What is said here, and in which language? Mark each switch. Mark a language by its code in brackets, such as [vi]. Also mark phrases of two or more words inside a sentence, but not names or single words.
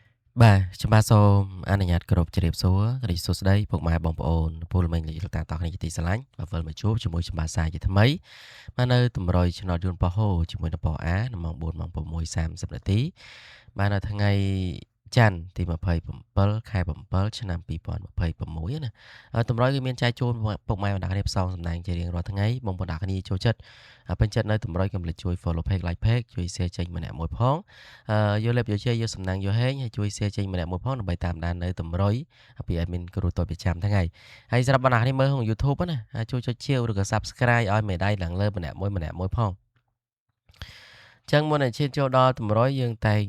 [km] បាទខ្ញុំបាទសូមអនុញ្ញាតគោរពជម្រាបសួររីសួស្តីពុកម៉ែបងប្អូនពលមិញលោកតាតោះគ្នាជាទីស្រឡាញ់បាទវិលមកជួបជាមួយខ្ញុំបាទសាជាថ្មីបាទនៅតម្រុយឆ្នោតយន្តប៉ោះហូជាមួយនឹងប៉ោះអានៅម៉ោង4ម៉ោង6:30នាទីបាទនៅថ្ងៃច័ន្ទទី27ខែ7ឆ្នាំ2026ណាតម្រុយគឺមានចែកជូនពុកម៉ែបណ្ដាគ្នាផ្សងសំណាងជារៀងរាល់ថ្ងៃបងប្អូនអ្នកគ្នាចូលចិត្តពេញចិត្តនៅ តម្រុយកុំភ្លេចជួយ [en] follow page like page [km] ជួយ share ចេញម្នាក់មួយផងយកលេបយកជ័យយកសំណាងយកហេងហើយជួយ share ចេញម្នាក់មួយផងដើម្បីតាមដាននៅតម្រុយពី admin គ្រូតូចប្រចាំថ្ងៃហើយសម្រាប់បណ្ដាគ្នាមើលក្នុង YouTube ណាជួយចុចជាវឬក៏ Subscribe ឲ្យមេដៃឡើងលើម្នាក់មួយផងចឹងមុននឹងឈានចូលដល់តម្រុយយើងតែង